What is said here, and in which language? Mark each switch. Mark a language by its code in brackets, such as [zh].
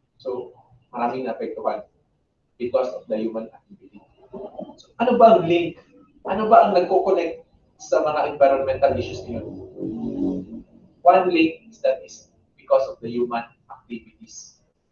[en] So, [tl] maraming naapektuhan [en] because of the human activity. [tl] So, ano ba ang link? Ano ba ang nagko-connect sa mga environmental issues ngayon? [en] One link is that is because of the human activities.